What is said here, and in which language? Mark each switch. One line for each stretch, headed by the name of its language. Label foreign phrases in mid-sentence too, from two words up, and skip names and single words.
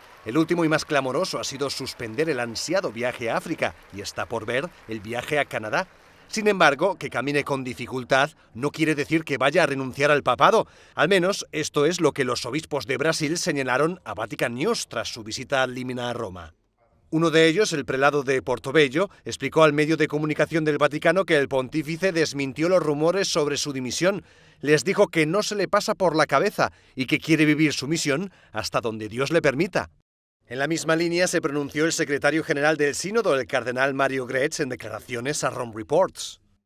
Spanish: El último y más clamoroso ha sido suspender el ansiado viaje a África y está por ver el viaje a Canadá. Sin embargo, que camine con dificultad no quiere decir que vaya a renunciar al papado. Al menos esto es lo que los obispos de Brasil señalaron a Vatican News tras su visita
Latin: ad limina
Spanish: a Roma. Uno de ellos, el prelado de Portobello, explicó al medio de comunicación del Vaticano que el pontífice desmintió los rumores sobre su dimisión. Les dijo que no se le pasa por la cabeza y que quiere vivir su misión hasta donde Dios le permita. En la misma línea se pronunció el secretario general del Sínodo, el cardenal Mario Gretsch, en declaraciones a Rome Reports.